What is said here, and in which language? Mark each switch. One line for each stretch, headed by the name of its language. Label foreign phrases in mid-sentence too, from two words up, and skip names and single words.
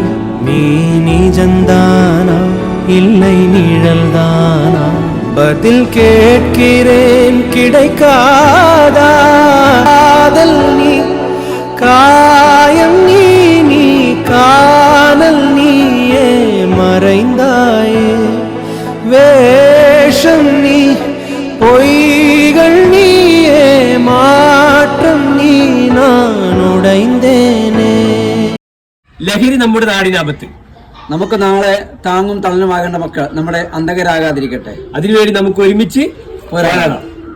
Tamil: நீ நிஜந்தானா இல்லை நிழல்தானா, பதில் கேட்கிறேன் கிடைக்காதா. காதல் நீ காயம் நீ நீ காணல் நீயே மறைந்தாயே. வேஷம் நீ பொய்கள் நீயே மாற்றம் நீ நான் உடைந்தேனே.
Malayalam: ലഹരി നമ്മുടെ നാടിനാപത്ത്. നമുക്ക് നാളെ താങ്ങും തളനുമാകേണ്ട മക്കൾ നമ്മുടെ അന്ധകരാകാതിരിക്കട്ടെ. അതിനുവേണ്ടി നമുക്ക് ഒരുമിച്ച് പോരാടണം.